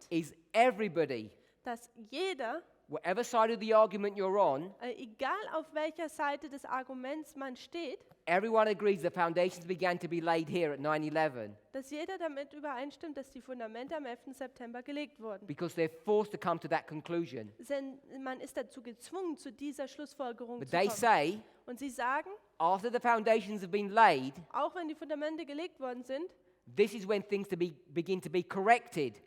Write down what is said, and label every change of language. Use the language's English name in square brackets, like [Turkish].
[English] is everybody, [German] dass jeder, [English] whatever side of the argument you're on, [German] egal auf welcher Seite des Arguments man steht, [English] everyone agrees the foundations began to be laid here at 9/11 [German] dass jeder damit übereinstimmt, dass die Fundamente am 11. September gelegt wurden. [English] because they're forced to come to that conclusion. [German] Denn man ist dazu gezwungen, zu dieser Schlussfolgerung [English] But [German] zu [English] they [German] kommen. [English] say [German] Und sie sagen, [English] after the foundations have been laid, [German] auch wenn die Fundamente gelegt worden sind, [English] this is when things begin to be corrected.